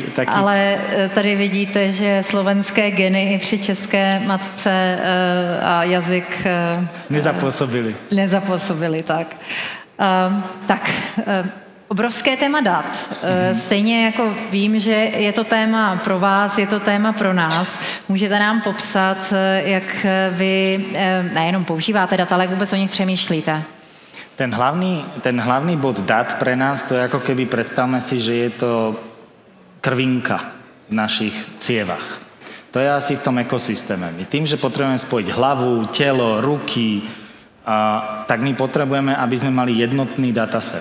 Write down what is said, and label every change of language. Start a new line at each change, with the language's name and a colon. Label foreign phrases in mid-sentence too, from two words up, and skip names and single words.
Czech: Ale tady vidíte, že slovenské geny i při české matce a jazyk nezapůsobili, tak. Obrovské téma dat. Stejně jako vím, že je to téma pro vás, je to téma pro nás. Můžete nám popsat, jak vy nejenom používáte data, ale jak vůbec o nich přemýšlíte?
Slovak: Ten hlavný bod dát pre nás, to je ako keby predstavme si, že je to krvinka v našich cievach. To je asi v tom ekosystéme. My tým, že potrebujeme spojiť hlavu, telo, ruky, tak my potrebujeme, aby sme mali jednotný dataset.